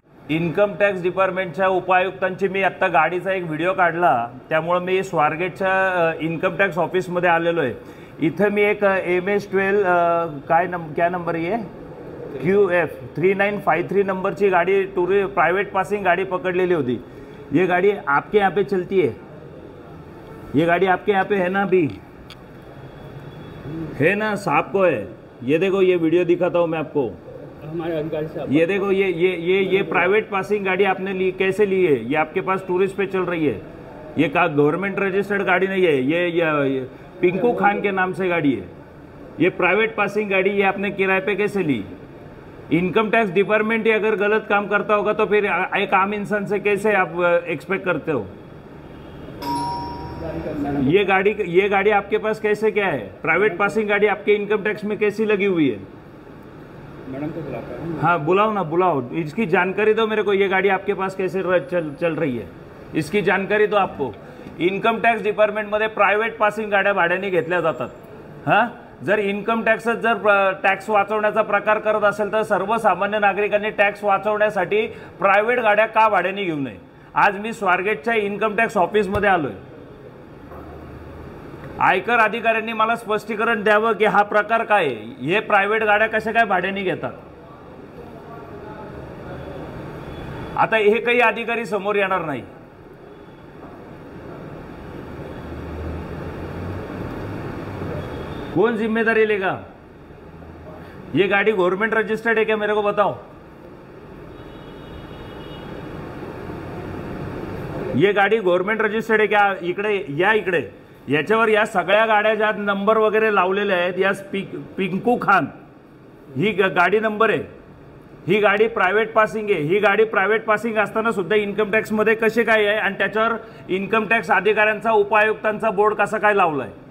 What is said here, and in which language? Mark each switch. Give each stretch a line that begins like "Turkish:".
Marathi: Income tax डिपार्टमेंटच्या उपायुक्तांची मी आत्ता गाडीचा एक व्हिडिओ काढला, त्यामुळे मी स्वारगेटच्या इन्कम टॅक्स ऑफिसमध्ये आलेलो आहे। इथं मी एक MS-12 क्या नंबर आहे QF 3953 नंबरची गाडी प्राइवेट पासिंग गाड़ी पकड़ होती।
Hindi: ये गाड़ी आपके यहाँ पे चलती है? ये गाड़ी आपके यहाँ पे है ना? अभी है ना? साहब को है। ये देखो, ये वीडियो दिखाता हूँ मैं आपको। हमारे अधिकारी साहब, ये देखो, ये प्राइवेट पासिंग गाड़ी आपने ली, कैसे ली है? ये आपके पास टूरिस्ट पे चल रही है। ये का गवर्नमेंट रजिस्टर्ड गाड़ी नहीं है। ये पिंकू खान के नाम से गाड़ी है। ये प्राइवेट पासिंग गाड़ी, ये आपने किराए पे कैसे ली? इनकम टैक्स डिपार्टमेंट ही अगर गलत काम करता होगा तो फिर एक आम इंसान से कैसे आप एक्सपेक्ट करते हो? ये गाड़ी आपके पास कैसे क्या है? प्राइवेट पासिंग गाड़ी आपके इनकम टैक्स में कैसी लगी हुई है? मैडम को बुलाओ। हाँ बुलाओ ना, बुलाओ। इसकी जानकारी दो मेरे को। ये गाड़ी आपके पास कैसे चल रही है, इसकी जानकारी दो आपको।
Marathi: इन्कम टॅक्स डिपार्टमेंटमध्ये प्रायव्हेट पासिंग गाड्या भाड्याने घेतल्या जातात। हां, जर इन्कम टॅक्सच जर टॅक्स वाचवण्याचा प्रकार करत असेल तर सर्वसामान्य नागरिकांनी टॅक्स वाचवण्यासाठी प्रायव्हेट गाड्या का भाड्याने घेऊ नये? आज मी स्वारगेटच्या इन्कम टॅक्स ऑफिसमध्ये आलोय। आयकर अधिकाऱ्यांनी मला स्पष्टीकरण द्यावं की हा प्रकार काय आहे, हे प्रायव्हेट गाड्या कशा काय भाड्याने घेतात। आता हे काही अधिकारी समोर येणार नाही।
Hindi: कौन जिम्मेदारी लेगा? ये गाड़ी गवर्नमेंट रजिस्टर्ड है क्या? मेरे को बताओ। ये गाड़ी गवर्नमेंट रजिस्टर्ड है क्या?
Marathi: इकडे या, इकडे याच्यावर या सगळ्या गाड्या ज्या नंबर वगैरे लावलेले आहेत, या पिंकू खान ही गाडी नंबर आहे। ही गाडी प्रायव्हेट पासिंग आहे। ही गाडी प्रायव्हेट पासिंग असताना सुद्धा इन्कम टॅक्स मध्ये कसे काय आहे आणि त्याच्यावर इन्कम टॅक्स अधिकाऱ्यांचा उपायुक्तांचा बोर्ड कसा काय लावलाय?